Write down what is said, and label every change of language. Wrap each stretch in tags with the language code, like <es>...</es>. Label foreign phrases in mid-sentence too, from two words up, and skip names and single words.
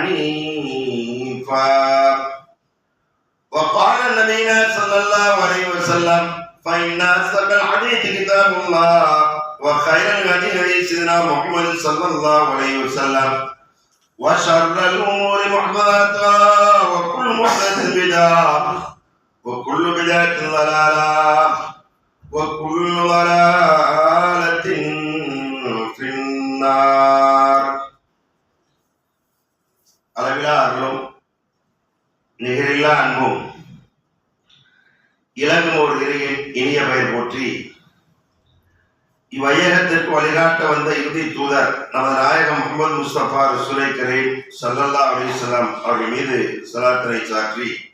<ar>حنيفا وقال نبينا صلى الله عليه وسلم فإن أصدق الحديث كتاب الله وخير الهدي هدي سيدنا محمد صلى الله عليه وسلم وشر الأمور محدثاتها وكل محدثة بدعة وكل بدعة ضلالة وكل ضلالة في النار</ar> <ta>அளவிலா அருளும் நிகரில்லா அன்பும் இலங்கும் ஒரு இனிய பெயர் போற்றி இவ்வையகத்திற்கு வழிகாட்ட வந்த இறுதி தூதர் நமது நாயகம் முஹம்மது முஸ்தபா</ta> <ar>رسول كريم صلى الله عليه وسلم</ar> <ta>அவர்கள் மீது ஸலாத்தினை சாற்றி</ta>